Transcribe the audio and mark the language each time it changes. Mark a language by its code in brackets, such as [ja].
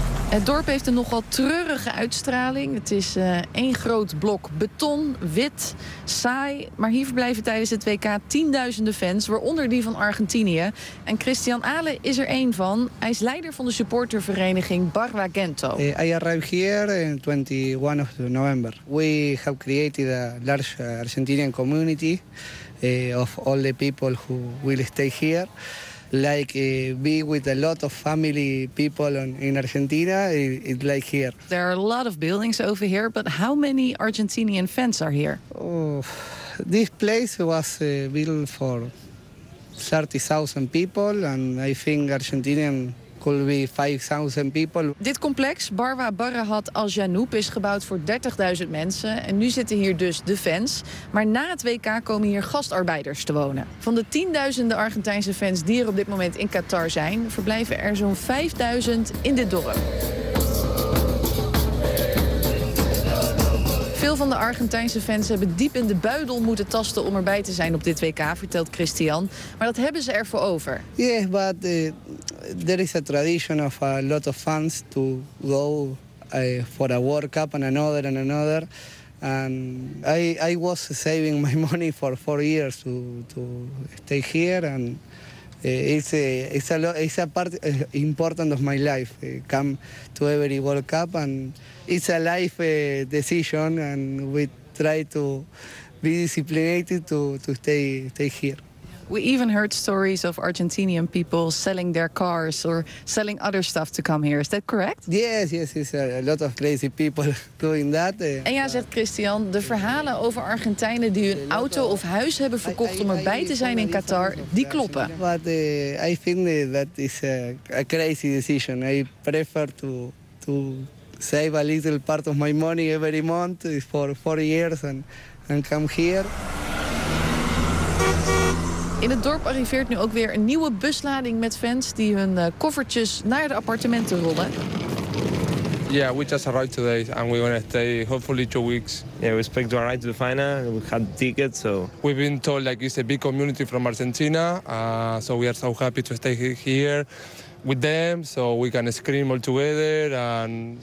[nl] Het dorp heeft een nogal treurige uitstraling. Het is één groot blok beton, wit, saai. Maar hier verblijven tijdens het WK tienduizenden fans, waaronder die van Argentinië. En Christian Ahle is er één van. Hij is leider van de supportervereniging Barragento. [en] I arrived here on 21 of November. We have created a large Argentinian community of all the people who will stay here. Like be with a lot of family people in Argentina, it's like here. There are a lot of buildings over here, but how many Argentinian fans are here? Oh, this place was built for 30,000 people, and I think Argentinian could be 5,000 people. [nl] Dit complex, Barwa Barahat Al Janoub, is gebouwd voor 30.000 mensen. En nu zitten hier dus de fans. Maar na het WK komen hier gastarbeiders te wonen. Van de tienduizenden Argentijnse fans die er op dit moment in Qatar zijn, verblijven er zo'n 5.000 in dit dorp. Veel van de Argentijnse fans hebben diep in de buidel moeten tasten om erbij te zijn op dit WK, vertelt Christian. Maar dat hebben ze ervoor over. [en] Yes, but there is a tradition of a lot of fans to go for a World Cup and another. And I was saving my money for 4 years to stay here. And it's a part important of my life. Come to every World Cup and it's a life decision and we try to be disciplined to stay here. We even heard stories of Argentinian people selling their cars or selling other stuff to come here. Is that correct? Yes, it's a lot of crazy people doing that. [nl] En ja, zegt Christian, de verhalen over Argentijnen die hun auto of huis hebben verkocht om erbij te zijn in Qatar, die kloppen. [en] But I think that is a crazy decision. I prefer to save a little part of my money every month for 4 years and come here. [nl] In het dorp arriveert nu ook weer een nieuwe buslading met fans die hun koffertjes naar de appartementen rollen. [en] Ja, yeah, we just arrived today and we gaan stay hopefully 2 weeks. Ja, yeah, we expect to arrive to the final. We had tickets, so we've been told like it's a big community from Argentina, so we are so happy to stay here with them, so we can scream all together and